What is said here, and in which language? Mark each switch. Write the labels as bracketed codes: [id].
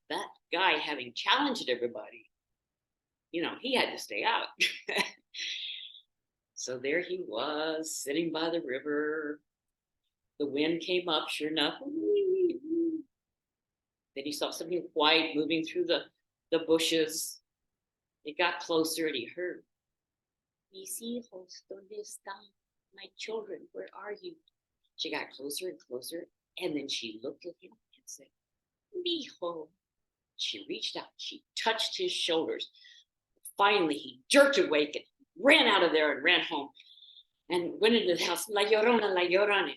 [en] But that guy, having challenged everybody, he had to stay out. So there he was, sitting by the river. The wind came up, sure enough. Then he saw something white moving through the bushes. It got closer and he heard, [es] mis hijos, ¿dónde están? [en] My children, where are you? She got closer and closer, and then she looked at him and said, mijo. She reached out, she touched his shoulders. Finally, he jerked awake and ran out of there and ran home and went into the house. La Llorona, La Llorona.